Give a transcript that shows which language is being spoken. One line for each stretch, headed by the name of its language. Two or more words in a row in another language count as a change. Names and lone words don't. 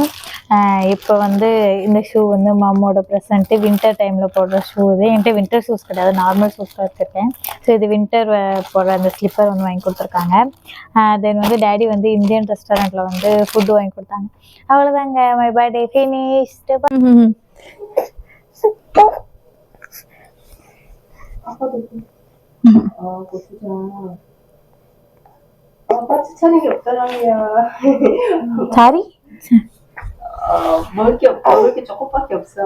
Tamil: இப்போ வந்து இந்த ஷூ வந்து மாமோட ப்ரெசண்ட்டு, வின்டர் டைமில் போடுற ஷூ இது. என்கிட்ட
English: winter shoes
Tamil: கிடையாது,
English: normal shoes
Tamil: தான் வச்சுருக்கேன். ஸோ இது வின்டர் போடுற அந்த ஸ்லிப்பர் வந்து வாங்கி கொடுத்துருக்காங்க. தென் வந்து டேடி வந்து இந்தியன் ரெஸ்டாரண்ட்டில் வந்து ஃபுட்டு வாங்கி கொடுத்தாங்க. அவ்வளோதாங்க,
English: my birthday finished.
Korean: 추천이 게 없더라고요.
Tamil: சாரி,
Korean: 먹을 게 없고 먹을 게 조금밖에 없어.